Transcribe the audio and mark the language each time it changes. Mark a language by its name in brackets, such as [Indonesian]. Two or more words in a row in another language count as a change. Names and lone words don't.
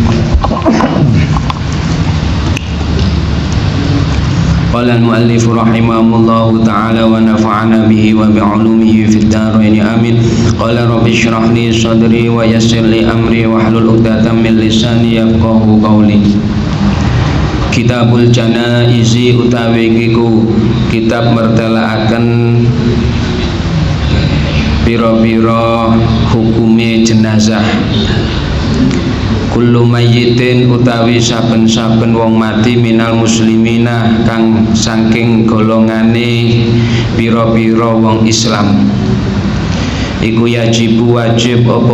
[Arabic] قال المؤلف رحمه الله تعالى ونفعنا به وبعلومه في الدارين آمين. قال رب اشرح لي صدري ويسر لي أمري واحلل عقدة من لساني يفقهوا قولي. [Javanese] Kitabul Janaizi utawi iku kitab mertelaaken pira-pira hukume jenazah. [Arabic] كل ميت [Javanese] utawi saben-saben wong mati [Arabic] من المسلمين [Javanese] kang saking golongane pira-pira wong Islam iku yajibu wajib apa